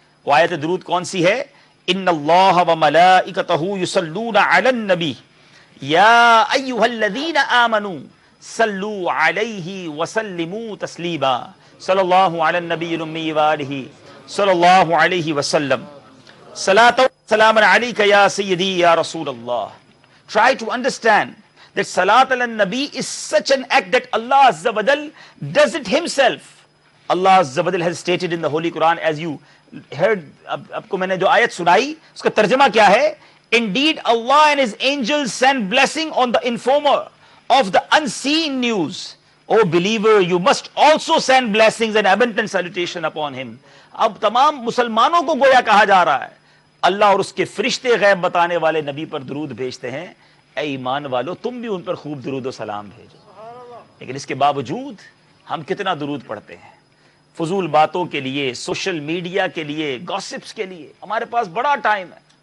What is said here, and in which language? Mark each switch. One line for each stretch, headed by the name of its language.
Urdu: وہ آیت درود کون سی ہے؟
Arabic: ان اللہ وملائکتہ یصلون علی النبی یا ایھا الذین آمنوا صلوا علیہ وسلموا تسلیما. صلی اللہ علی النبی الامی وآلہ صلی اللہ علیہ وسلم. صلاۃ و سلام علیک یا سیدی یا رسول اللہ.
English: Try to understand that Salat ala Nabi is such an act that Allah Azza wa Jal does it himself. Allah Azza wa Jal has stated in the Holy Quran, as you heard,
Urdu: اب کو میں نے جو آیت سنائی اس کا ترجمہ کیا ہے؟
English: Indeed Allah and his angels send blessing on the informer of the unseen news. O believer, you must also send blessings and abundant salutation upon him.
Urdu: اب تمام مسلمانوں کو گویا کہا جا رہا ہے اللہ اور اس کے فرشتے غیب بتانے والے نبی پر درود بھیجتے ہیں، اے ایمان والو تم بھی ان پر خوب درود و سلام بھیجو. لیکن اس کے باوجود ہم کتنا درود پڑھتے ہیں؟ فضول باتوں کے لیے، سوشل میڈیا کے لیے، گاسپس کے لیے ہمارے پاس بڑا ٹائم ہے.